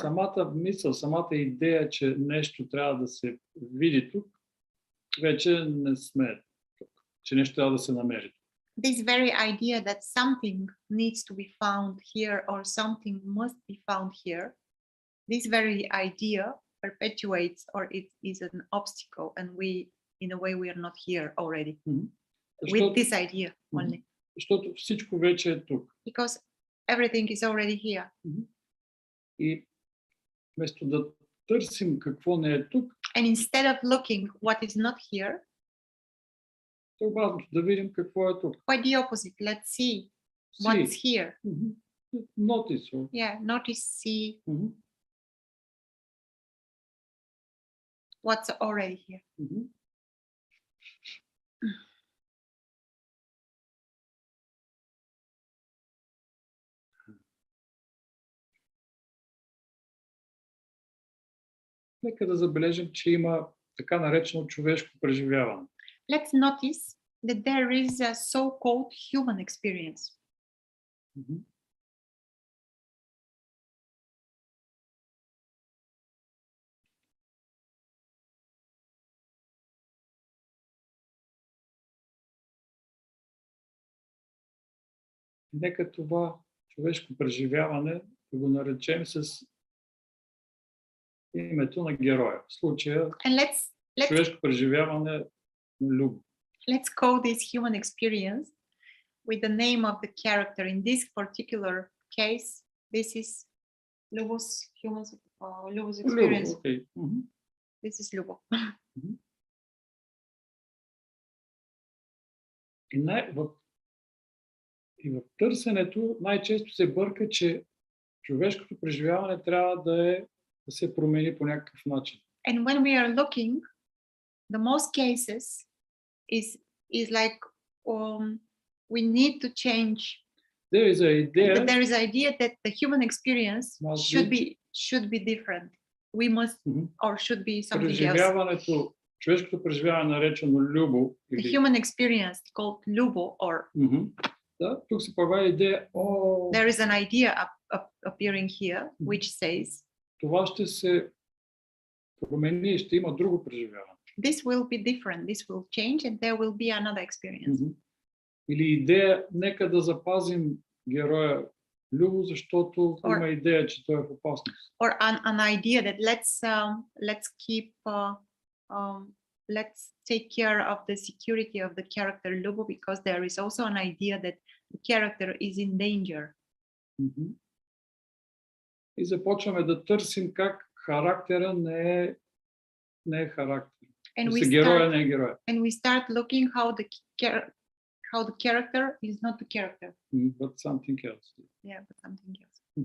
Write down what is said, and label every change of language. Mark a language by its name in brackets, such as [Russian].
[Bulgarian] Самата мисъл, самата идея, че нещо трябва да се види тук, вече не сме тук, че нещо трябва да се намери. [English] This very idea that something needs to be found here or something must be found here, this very idea perpetuates or it is an obstacle and we, in a way, we are not here already with this idea only. [Bulgarian] Защото всичко вече е тук. [English] Because everything is already here. [Bulgarian] И вместо да търсим какво не е тук, [English] and instead of looking what is not here, [Bulgarian] обратно, да видим какво е тук. [English] Quite the opposite. Let's see what's here. Notice. Yeah, notice, see what's already here. [Bulgarian] Нека да забележим, че има така наречено човешко преживяване. [English] Let's notice that there is a so-called human experience. [Bulgarian] Нека това човешко преживяване да го наречем с името на героя. В случая човешко преживяване на Любо. [English] Let's call this human experience with the name of the character. In this particular case, this is Lubo's Lubo's experience. Lubo, okay. This is Lubo. [Bulgarian] И в търсенето най-често се бърка, че човешкото преживяване трябва да се промени по някакъв начин. [English] And when we are looking, the most cases is like we need to change. There is an idea that the human experience should be different. We must or should be something else. [Bulgarian] Човешкото преживяване наречено Любо. [English] The human experience called Lubo or [Bulgarian] да, тук се появява идея. [English] There is an idea appearing here which says [Bulgarian] това ще се промени, ще има друго преживяване. [English] This will be different, this will change and there will be another experience. [Bulgarian] Или идея, нека да запазим героя Любо, защото има идея, че той е в опасност. [English] Or an idea that let's keep let's take care of the security of the character Lubo, because there is also an idea that the character is in danger. [Bulgarian] И започваме да търсим как характера не е характер. Героя не е героя. [English] And we start looking how the character is not the character. But something else. Yeah, but something else.